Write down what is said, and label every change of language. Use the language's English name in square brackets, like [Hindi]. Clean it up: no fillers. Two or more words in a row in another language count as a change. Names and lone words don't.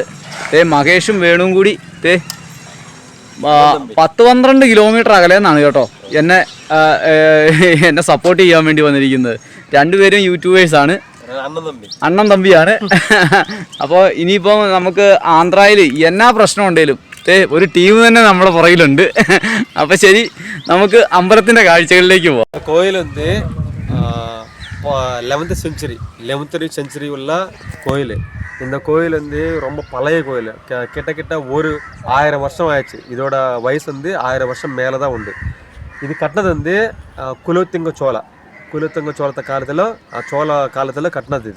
[Malayalam] മഹേഷും വേണുവും കൂടി 10-12 കിലോമീറ്റർ അകലെന്നാണ് കേട്ടോ എന്നെ സപ്പോർട്ട് ചെയ്യാൻ വേണ്ടി വന്നിരിക്കുന്നത്. രണ്ടുപേരും യൂട്യൂബേഴ്സാണ്, അണ്ണൻ തമ്പിയാണ്. അപ്പോൾ ഇനിയിപ്പോൾ നമുക്ക് ആന്ധ്രയിൽ എന്നാ പ്രശ്നം ഉണ്ടെങ്കിലും ഒരു ടീം തന്നെ നമ്മുടെ പുറകിലുണ്ട്. അപ്പോൾ ശരി, നമുക്ക് അമ്പലത്തിൻ്റെ കാഴ്ചകളിലേക്ക് പോവാം. [Tamil] கோயில் வந்து 11th செஞ்சுரி உள்ள கோயில். இந்த கோயில் வந்து ரொம்ப பழைய கோயில். கிட்ட ஒரு 1000 வருஷம் ஆயிடுச்சு. இதோட வயசு வந்து 1000 வருஷம் மேலே தான் உண்டு. இது கட்டினது வந்து குலோத்துங்க சோழத்தை காலத்தில் கட்டினது இது.